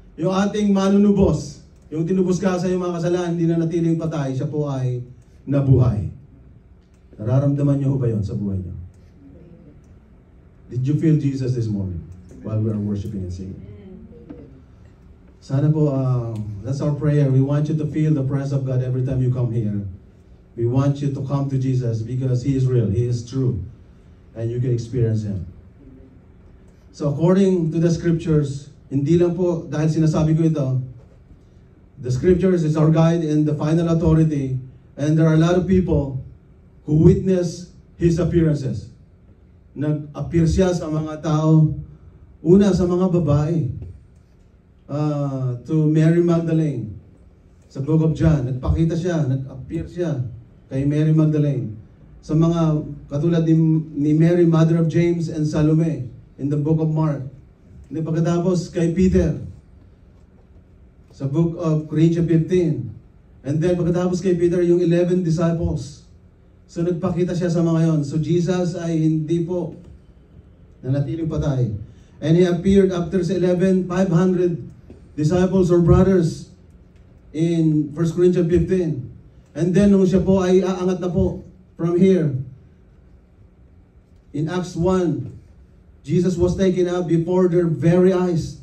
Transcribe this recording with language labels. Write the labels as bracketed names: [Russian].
[Filipino] Yung ating manunubos, yung tinubos ka sa iyong mga kasalanan, hindi na natiling patay, siya po ay nabuhay. Nararamdaman niyo ba yun sa buhay niyo? [English] Did you feel Jesus this morning while we are worshiping and singing? [Filipino] Sana po, [English] that's our prayer. We want you to feel the presence of God every time you come here. We want you to come to Jesus because He is real, He is true, and you can experience Him. So according to the scriptures, [Filipino] hindi lang po dahil sinasabi ko ito, [English] the scriptures is our guide and the final authority, and there are a lot of people who witness His appearances. [Filipino] Nag-appear siya sa mga tao, una sa mga babae, [English] to Mary Magdalene. [Filipino] Sa Book of John, nagpakita siya, nag-appear siya kay Mary Magdalene. Sa mga katulad ni [English] Mary, mother of James and Salome, in the Book of Mark. [Filipino] Hindi pagkatapos kay Peter, sa Book of Corinthians 15. [English] And then [Filipino] pagkatapos kay Peter, yung 11 disciples. So nagpakita siya sa mga yon. So Jesus ay hindi po nanatiling patay. [English] And He appeared after sa 500 disciples or brothers in 1 Corinthians 15. And then [Filipino] nung siya po ay aangat na po [English] from here, in Acts 1, Jesus was taken up before their very eyes.